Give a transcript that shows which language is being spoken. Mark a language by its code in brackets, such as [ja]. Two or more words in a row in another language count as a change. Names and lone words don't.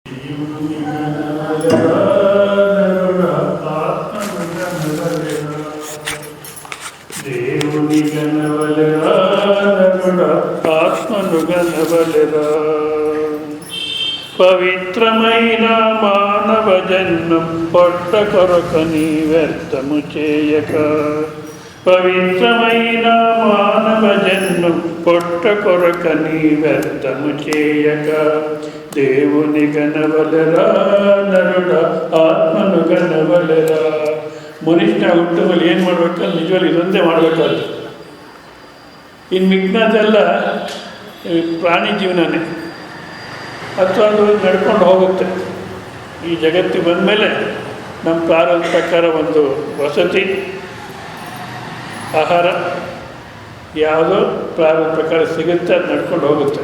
[te] ఆత్మనుగనవలెరా పవిత్రమైన మానవ జన్మం పొట్ట కొరకని వ్యర్థము చేయక పవిత్రమైన మానవ జన్మం పొట్ట కొరకని వ్యర్థము చేయక దేవుని గనవలెరా నరుడ ఆత్మను గనవలెరా [kn] ಮನುಷ್ಯನ ಹುಟ್ಟುವಲ್ಲಿ ಏನು ಮಾಡ್ಬೇಕಲ್ಲ ನಿಜವಾಗಿ ಇದೊಂದೇ ಮಾಡಬೇಕಾದ್ರೆ ಇನ್ನು ಮಿಗ್ನದೆಲ್ಲ ಪ್ರಾಣಿ ಜೀವನನೇ ಅಥವಾ ಅದು ನಡ್ಕೊಂಡು ಹೋಗುತ್ತೆ. ಈ ಜಗತ್ತಿಗೆ ಬಂದಮೇಲೆ ನಮ್ಮ ಪ್ರಾರಂಭ ಪ್ರಕಾರ ಒಂದು ವಸತಿ ಆಹಾರ ಯಾವುದೋ ಪ್ರಾರಂಭ ಪ್ರಕಾರ ಸಿಗುತ್ತೆ, ಅದು ನಡ್ಕೊಂಡು ಹೋಗುತ್ತೆ.